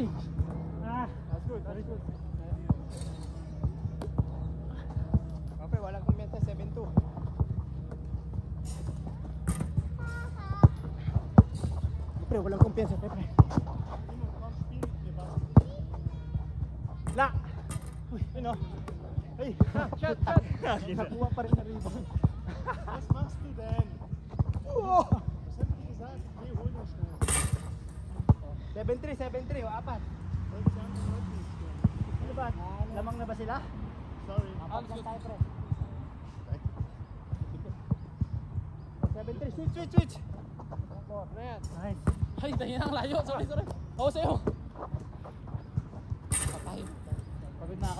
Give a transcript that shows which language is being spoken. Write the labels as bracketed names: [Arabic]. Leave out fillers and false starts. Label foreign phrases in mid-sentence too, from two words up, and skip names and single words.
[English] That's good. [Filipino] Okay, walang kumenta. 7-2. Pre, walang kumpiyansa, pre. La! Uy, ano? Ay! Shot. Nakuha pa rin na rebound. [German] Was machst du denn? Oh! Was hab ich gesagt? Geh, hol das schnell. [Filipino] 7-3, apat. [German] Wollte ich einfach heute nicht stellen. [Filipino] Ano ba? Lamang na ba sila? Sorry. Apat lang tayo, pre. 7-3, switch! Red. Nice. Ay, tayo na layo. Sorry. Ako sa'yo. Patay. Pagod na ako.